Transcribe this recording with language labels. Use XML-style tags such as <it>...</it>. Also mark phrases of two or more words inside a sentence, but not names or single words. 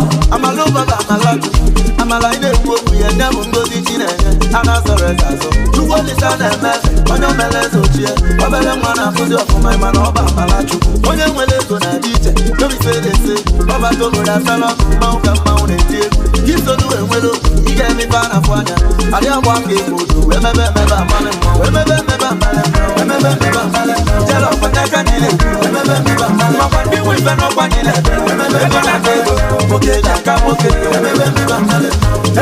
<ig>Amala ụba bụ amala Chukwu. Amala ị na-ekwu okwu ya, nye bụ ngozi Chinenye. A na-azọrọ eze azọ. Chukwu Olisa na-eme eze, onye o mere eze ochie. Obere nwa na-akụzi ọfụma, ị ma na ọ bụ amala Chukwu. Onye nwere ego na-adị iche,</ig> <pcm>no be say they say.</pcm> <ig>Ọ bata obodo afela ọkụ, mmanwụ ka mmanwụ na-eti egwu. Gị so n'uwe nwere okwu, ị ga-eme ife a na-afụ anya. Adị agba aka egwu odo, wee mebe emebe amala Emebe, emebe, abalị mma. Emebe, emebe, abalị mma. Jere ọkwa n'aka niile. Emebe, emebe, abalị mma. Makwa ndị nwe ife n'ọkwa niile. Emebe, emebe, abalị mma. Nwoke ji aka nwoke. Emebe, emebe, abalị mma.</ig>